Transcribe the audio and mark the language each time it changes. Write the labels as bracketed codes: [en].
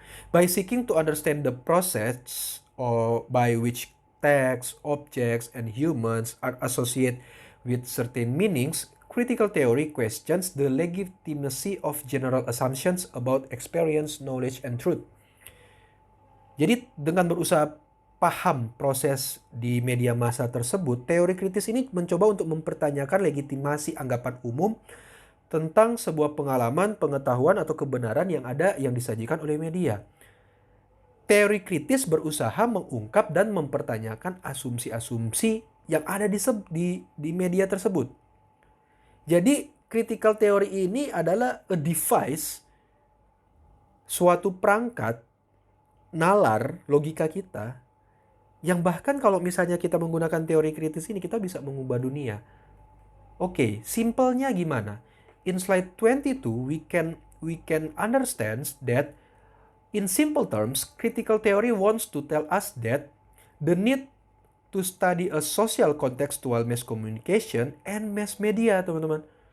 [en] By seeking to understand the process by which text, objects, and humans are associated with certain meanings, critical theory questions the legitimacy of general assumptions about experience, knowledge, and truth. [id] Jadi dengan berusaha paham proses di media massa tersebut, teori kritis ini mencoba untuk mempertanyakan legitimasi anggapan umum tentang sebuah pengalaman, pengetahuan, atau kebenaran yang ada yang disajikan oleh media. Teori kritis berusaha mengungkap dan mempertanyakan asumsi-asumsi yang ada di media tersebut. Jadi, critical theory ini adalah [en] a device, [id] suatu perangkat, nalar logika kita, yang bahkan kalau misalnya kita menggunakan teori kritis ini, kita bisa mengubah dunia. Oke, simpelnya gimana? [en] In slide 22, we can understand that in simple terms, critical theory wants to tell us that the need to study a social contextual mass communication and mass media, [id] teman-teman.